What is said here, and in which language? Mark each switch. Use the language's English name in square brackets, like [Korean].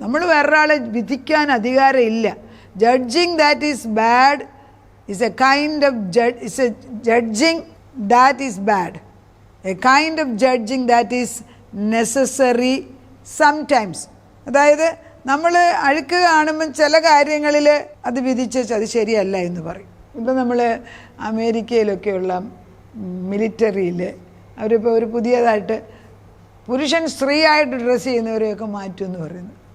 [Malayalam] നമ്മൾ വേറൊരാളെ വിധിക്കാൻ അധികാരം ഇല്ല. [English] Judging that is bad is a kind of judging that is bad. A kind of judging that is necessary, sometimes. [Malayalam] അതായത് നമ്മൾ അഴുക്ക് കാണുമ്പം ചില കാര്യങ്ങളിൽ അത് വിധിച്ച് അത് ശരിയല്ല എന്ന് പറയും. ഇപ്പം നമ്മൾ അമേരിക്കയിലൊക്കെയുള്ള മിലിറ്ററിയിൽ അവരിപ്പോൾ ഒരു പുതിയതായിട്ട് പുരുഷൻ സ്ത്രീയായിട്ട് ഡ്രസ്സ് ചെയ്യുന്നവരെയൊക്കെ മാറ്റുമെന്ന് പറയുന്നു.